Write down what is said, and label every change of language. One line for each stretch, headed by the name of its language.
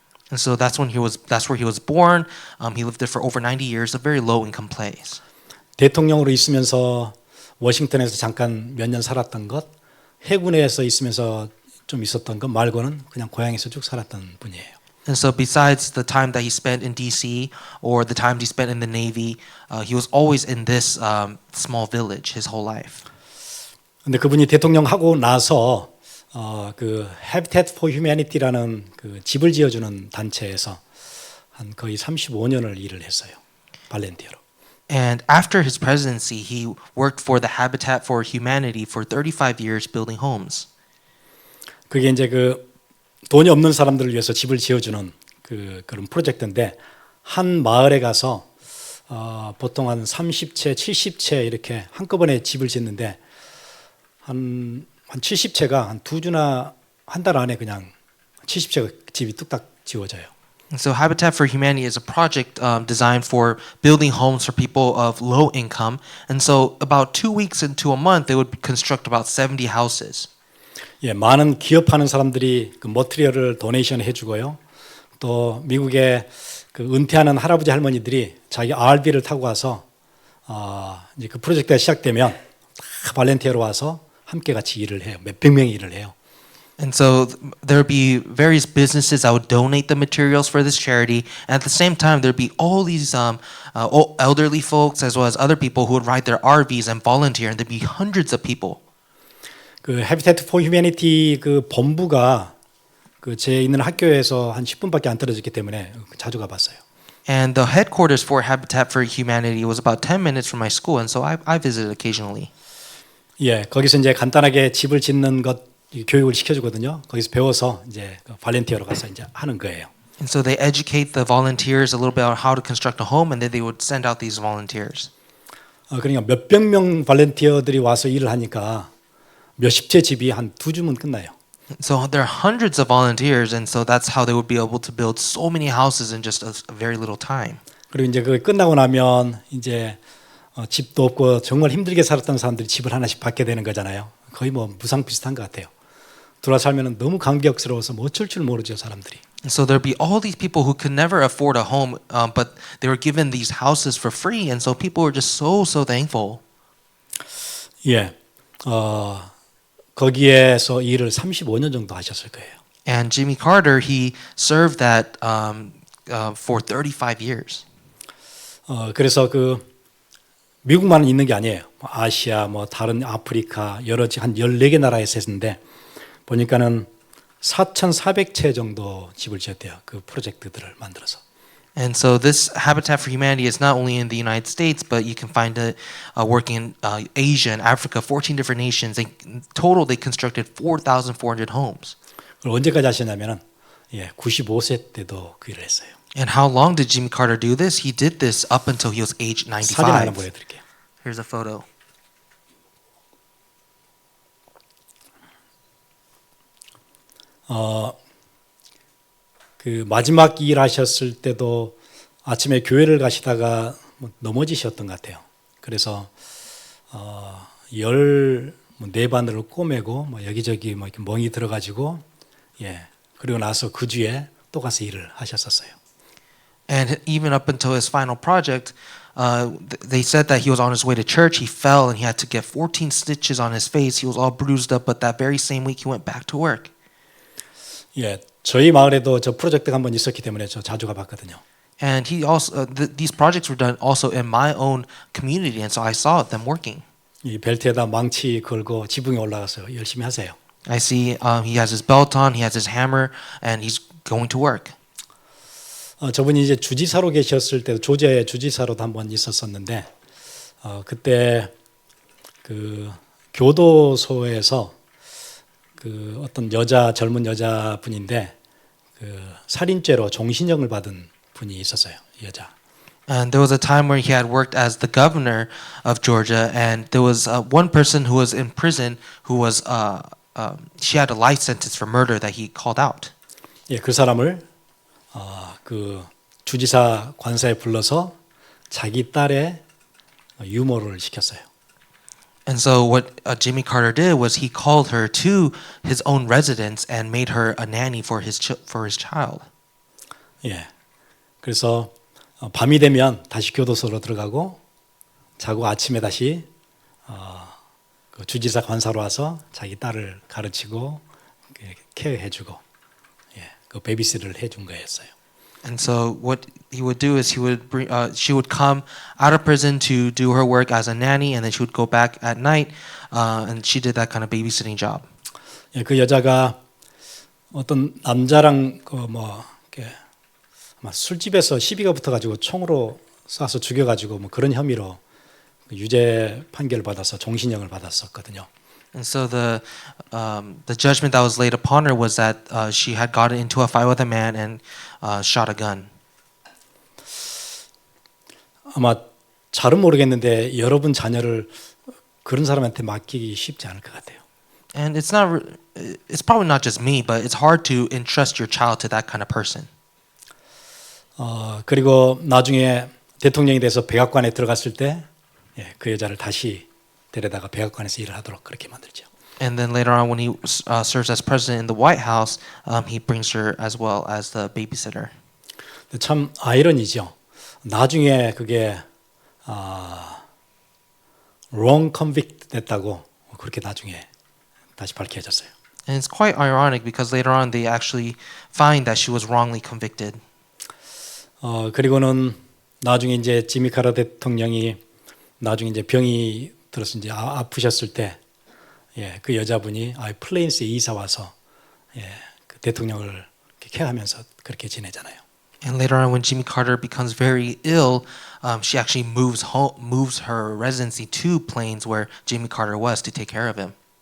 English: And so that's where he was born. He lived there for over 90 years, a very low income place.
Korean: 대통령으로 있으면서 워싱턴에서 잠깐 몇 년 살았던 것, 해군에서 있으면서 좀 있었던 것 말고는 그냥 고향에서 쭉 살았던 분이에요.
English: And so besides the time that he spent in DC or the time he spent in the Navy, he was always in this small village his whole life.
Korean: 근데 그분이 대통령 하고 나서 그 Habitat for Humanity라는 그 집을 지어주는 단체에서 한 거의 35년을 일을 했어요. 발렌티어로.
English: And after his presidency, he worked for the Habitat for Humanity for 35 years building homes.
Korean: 그게 이제 그 돈이 없는 사람들을 위해서 집을 지어주는 그런 프로젝트인데 한 마을에 가서 보통 한 30채, 70채 이렇게 한꺼번에 집을 짓는데 한 70채가 한 2주나 한 달 안에 그냥 70채가 집이 뚝딱 지어져요.
English: And so Habitat for Humanity is a project designed for building homes for people of low income. And so about 2 weeks into a month, they would construct about 70 houses.
Korean: 예, 많은 기업하는 사람들이 그 머티리얼을 도네이션 해주고요. 또 미국의 그 은퇴하는 할아버지 할머니들이 자기 RV를 타고 와서 이제 그 프로젝트가 시작되면 다 발렌티어로 와서 함께 같이 일을 해요. 몇백 명이 일을 해요.
English: And so there would be various businesses that would donate the materials for this charity. And at the same time, there'd be all these elderly folks as well as other people who would ride their RVs and volunteer. And there'd be hundreds of people.
Korean: 그 해비태트 포 휴머니티 그 본부가 그 제 있는 학교에서 한 10분밖에 안 떨어졌기 때문에 자주 가봤어요.
English: And the headquarters for Habitat for Humanity was about 10 minutes from my school. And so I visited occasionally.
Korean: 예, 거기서 이제 간단하게 집을 짓는 것 교육을 시켜주거든요. 거기서 배워서 이제 발렌티어로 가서 이제 하는 거예요.
English: And so they educate the volunteers a little bit on how to construct a home, and then they would send out these volunteers.
Korean: 그러니까 몇백 명 발렌티어들이 와서 일을 하니까 몇십 채 집이 한 2주면 끝나요.
English: So there are hundreds of volunteers, and so that's how they would be able to build so many houses in just a very little time.
Korean: 그리고 이제 그 끝나고 나면 이제 집도 없고 정말 힘들게 살았던 사람들이 집을 하나씩 받게 되는 거잖아요. 거의 뭐 무상 비슷한 것 같아요. 들어와 살면은 너무 감격스러워서 뭐 어쩔 줄 모르죠, 사람들이.
English: And so there'd be all these people who could never afford a home, but they were given these houses for free, and so people were just so thankful.
Korean: 예, 거기에서 일을 35년 정도 하셨을 거예요.
English: And Jimmy Carter, he served that for 35 years.
Korean: 그래서 그 미국만 있는 게 아니에요. 아시아, 뭐 다른 아프리카 여러 한 14개 나라에서 했는데 보니까는 4,400채 정도 집을 지었대요. 그 프로젝트들을 만들어서.
English: And so this Habitat for Humanity is not only in the United States, but you can find it working in Asia and Africa, 14 different nations. In total, they constructed 4,400 homes.
Korean: 그걸 언제까지 하셨냐면은 95세 때도 그 일을 했어요.
English: And how long did Jimmy Carter do this? He did this up until he was age
Korean: 사진 하나
English: 95.
Korean: 보여드릴게요.
English: Here's a photo.
Korean: 그 마지막 일 하셨을 때도 아침에 교회를 가시다가 넘어지셨던 것 같아요. 그래서 열 네 바늘을 꼬매고 뭐 여기저기 뭐 이렇게 멍이 들어가지고 그리고 나서 그 주에 또 가서 일을 하셨었어요.
English: And even up until his final project, they said that he was on his way to church. He fell and he had to get 14 stitches on his face. He was all bruised up, but that very same week he went back to work.
Korean: 예, 저희 마을에도 저 프로젝트가 한번 있었기 때문에 저 자주 가봤거든요.
English: And he also these projects were done also in my own community, and so I saw them working.
Korean: 이 벨트에다 망치 걸고 지붕에 올라가서 열심히 하세요.
English: I see he has his belt on, he has his hammer, and he's going to work.
Korean: 저분이 이제 주지사로 계셨을 때도 조지아의 주지사로도 한번 있었었는데 그때 그 교도소에서 그 어떤 젊은 여자분인데 그 살인죄로 종신형을 받은 분이 있었어요, 이 여자.
English: And there was a time where he had worked as the governor of Georgia, and there was one person who was in prison who was she had a life sentence for murder that he called out.
Korean: 예, 그 사람을 그 주지사 관사에 불러서 자기 딸의 유모를 시켰어요.
English: And so what Jimmy Carter did was he called her to his own residence and made her a nanny for his child.
Korean: 예, 그래서 밤이 되면 다시 교도소로 들어가고 자고 아침에 다시 그 주지사 관사로 와서 자기 딸을 가르치고 케어해주고 그 베이비시터를 해준 거였어요.
English: And so what he would do is he would bring she would come out of prison to do her work as a nanny, and then she would go back at night, and she did that kind of babysitting job.
Korean: 예, 그 여자가 어떤 남자랑 아마 술집에서 시비가 붙어가지고 총으로 쏴서 죽여가지고 뭐 그런 혐의로 유죄 판결을 받아서 종신형을 받았었거든요.
English: And so the judgment that was laid upon her was that she had gotten into a fight with a man and shot a gun.
Korean: 아마 잘은 모르겠는데 여러분 자녀를 그런 사람한테 맡기기 쉽지 않을 것 같아요.
English: And it's probably not just me, but it's hard to entrust your child to that kind of person.
Korean: 그리고 나중에 대통령이 돼서 백악관에 들어갔을 때 그 여자를 다시 데려다가 백악관에서 일을 하도록 그렇게 만들죠.
English: And then later on, when he serves as president in the White House, he brings her as well as the babysitter.
Korean: 참 아이러니죠. 나중에 그게
English: wrong convict
Korean: 됐다고 그렇게 나중에 다시 밝혀졌어요.
English: And it's quite ironic because later on they actually find that she was wrongly convicted.
Korean: 그리고는 나중에 이제 지미 카터 대통령이 나중에 이제 병이 들어서 이제 아프셨을 때, 그 여자분이 플레인스에 이사 와서 그 대통령을 케어하면서 그렇게 지내잖아요.
English: And later on, when Jimmy Carter becomes very ill, she actually moves her residency to Plains, where Jimmy Carter was, to take care of him.